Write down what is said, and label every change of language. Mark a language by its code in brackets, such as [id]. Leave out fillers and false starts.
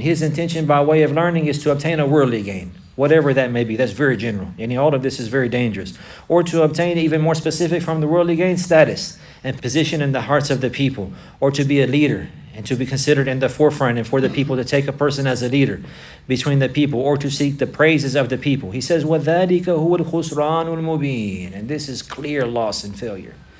[en] His intention by way of learning is to obtain a worldly gain. Whatever that may be, that's very general. And all of this is very dangerous. Or to obtain even more specific from the worldly gain, status and position in the hearts of the people, or to be a leader and to be considered in the forefront, and for the people to take a person as a leader between the people, or to seek the praises of the people. He says, [ar] وَذَلِكَ هُوَ الْخُسْرَانُ الْمُبِينُ. [en] And this is clear loss and failure.